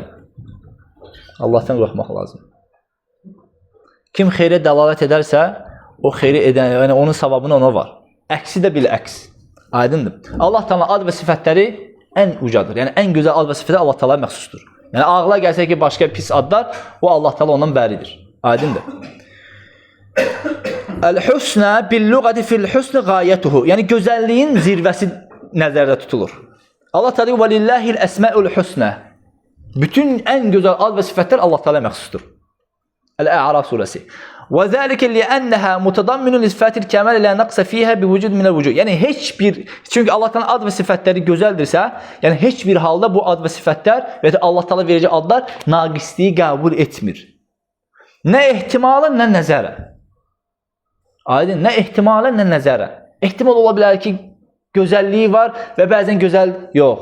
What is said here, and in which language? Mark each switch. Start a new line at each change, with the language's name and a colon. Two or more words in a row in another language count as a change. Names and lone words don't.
Azerbaijani: Allah'tan qorxmaq lazım. Kim xeyrə dəlalət edərsə, o xeyri edən, yəni onun savabını ona var. Əksi də bil əks. Aydındır. Allah Teala'nın ad və sifətləri ən ucadır. Yəni ən gözəl ad və sifətlər Allah Teala'ya məxsusdur. Yəni ağla gəlsə ki başqa pis adlar, o Allah Teala ondan bəridir. Aydındır.
Arabic: الحسنى باللغة في الحسن غايته.
Azerbaijani: Yəni gözəlliyin zirvəsi nəzərdə tutulur. Allah Teala deyir:
Arabic: "ولله الأسماء الحسنى."
Azerbaijani: Bütün ən gözəl ad və sifətlər Allah Teala'ya məxsusdur. El-A'raf surəsi.
Arabic: وذلك لأنها متضمن لصفات الكمال لا نقص فيها بوجود من الوجوه.
Azerbaijani: Yəni heç bir, çünki Allah Teala'nın ad və sifətləri gözəldirsə, yəni heç bir halda bu ad və sifətlər və Allah Teala verəcək adlar naqisliyi qəbul etmir. Nə ehtimalən, nə nəzərə. Aydın, nə ehtimalən, nə nəzərə. Ehtimal ola bilər ki, gözəlliyi var və bəzən gözəl yox.